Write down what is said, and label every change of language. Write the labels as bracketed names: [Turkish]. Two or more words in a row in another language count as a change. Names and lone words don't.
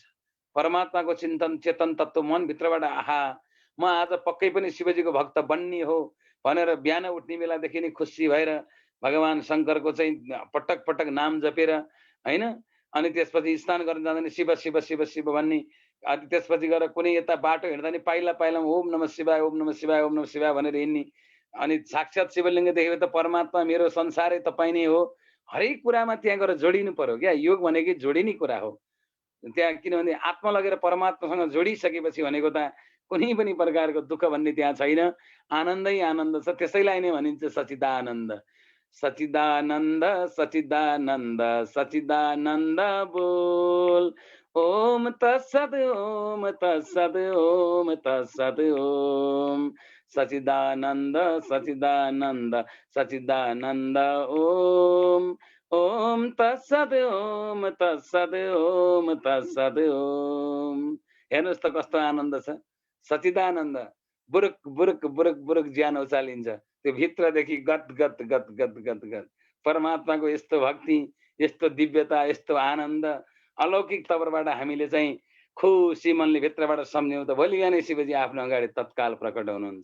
[Nepali] परमात्माको चिन्तन चेतन तत्त्व मन भित्रबाट, आहा म आज पक्कै पनि शिवजीको भक्त बन्ने हो भनेर बिहान उठ्ने बेलादेखि नै खुसी भएर भगवान शङ्करको चाहिँ पटक पटक नाम जपेर होइन, अनि त्यसपछि स्नान गर्न जाँदा नि शिव शिव शिव शिव भन्ने, अनि त्यसपछि गएर कुनै यता बाटो हिँड्दा नि पाइला पाइलामा [Sanskrit] ओम नमः शिवाय, ओम नमः शिवाय, ओम नमः शिवाय [Nepali] भनेर हिँड्ने। अनि साक्षात् शिवलिङ्ग देखेर त परमात्मा मेरो संसारै तपाईँ नै हो। हरेक कुरामा त्यहाँ गएर जोडिनु पर्यो क्या। योग भनेकै जोडिने कुरा हो त्यहाँ, किनभने आत्मा लगेर परमात्मासँग जोडिसकेपछि भनेको त कुनै पनि प्रकारको दुःख भन्ने त्यहाँ छैन, आनन्दै आनन्द छ। त्यसैलाई नै भनिन्छ सचिदानन्द। [Sanskrit] सचिदानन्द सचिदानन्द सचिदानन्द बोल, ओम तत्सद ओम तत्सद ओम तत्सद ओम। सचिदानन्द सचिदानन्द सचिदानन्द ओम, ओम तत्सद ओम तत्सद ओम तत्सद ओम। [Nepali] हेर्नुहोस् त कस्तो आनन्द छ। सचिदानन्द बुरुक बुरुक बुरुक बुरुक ज्यान उचालिन्छ त्यो भित्रदेखि गत गत गत गत गत गत। परमात्माको यस्तो भक्ति, यस्तो दिव्यता, यस्तो आनन्द अलौकिक तवरबाट हामीले चाहिँ खुसी मनले भित्रबाट सम्झ्यौँ त भोलि बिहानै शिवजी आफ्नो अगाडि तत्काल प्रकट हुनुहुन्छ।